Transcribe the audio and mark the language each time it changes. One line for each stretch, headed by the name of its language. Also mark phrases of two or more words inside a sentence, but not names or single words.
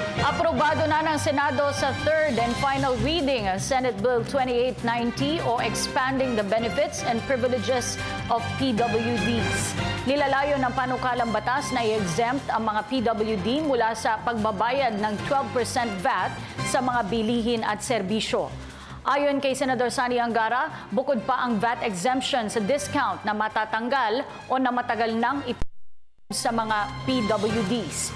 Filipino: Aprobado na ng Senado sa
English: third and final reading
Filipino: ang Senate Bill 2890 o Expanding the Benefits and Privileges of PWDs. Nilalayo ng panukalang batas na i-exempt ang mga PWD mula sa pagbabayad ng 12% VAT sa mga bilihin at serbisyo. Ayon kay Senador Sani Angara, bukod pa ang VAT exemption sa discount na matatanggal o na matagal nang sa mga PWDs.